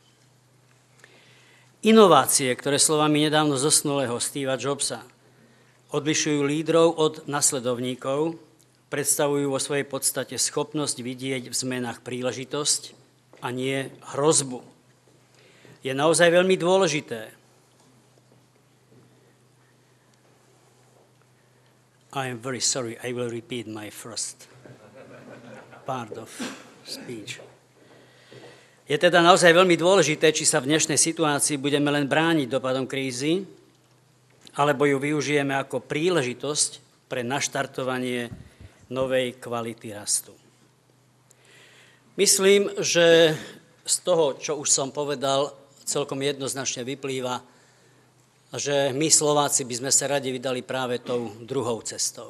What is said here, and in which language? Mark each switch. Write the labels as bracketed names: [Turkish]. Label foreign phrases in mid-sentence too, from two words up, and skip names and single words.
[Slovak] Inovácie, ktoré slovami nedávno zosnulého Steva Jobsa odlišujú lídrov od nasledovníkov, predstavujú vo svojej podstate schopnosť vidieť v zmenách príležitosť a nie hrozbu. Je naozaj veľmi dôležité. [English] I am very sorry, I will repeat my first part of speech. [Slovak] Je teda naozaj veľmi dôležité, či sa v dnešnej situácii budeme len brániť dopadom krízy, alebo ju využijeme ako príležitosť pre naštartovanie novej kvality rastu. Myslím, že z toho, čo už som povedal, celkom jednoznačne vyplýva, že my Slováci by sme sa radi vydali práve tou druhou cestou.